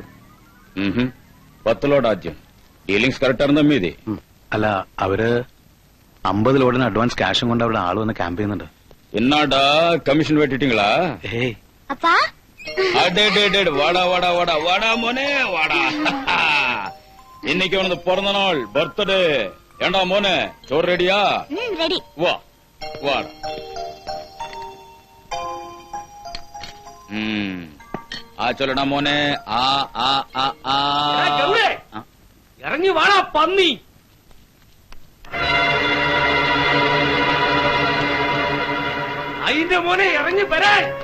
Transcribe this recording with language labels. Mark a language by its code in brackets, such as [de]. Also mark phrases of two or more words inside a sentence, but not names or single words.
[ml] 10 ലോഡ് ആദ്യം. [en] dealings correct [ml] ആണെന്ന് മീതി. അല്ല, അവര് 50 ലോഡിന് അഡ്വാൻസ് ക്യാഷും കൊണ്ട് അവിടെ ആള് വന്ന് ക്യാമ്പ് ചെയ്യുന്നുണ്ട്. എന്നാടാ കമ്മീഷൻ വെട്ടിട്ടീங்களா? ഏയ് അപ്പാ, വാടാ വാടാ വാടാ വാടാ മോനെ വാടാ. [ta] இன்னைக்கு அவனது பிறந்த நாள், பர்த்டே. ஏண்டா மோனே, சோறு ரெடியா? ready. வா வாடா. [ml] ചൊല്ലടാ മോനെ. ഇറങ്ങി വാടാ പന്നി. അതിന്റെ മോനെ ഇറങ്ങി വരാൻ.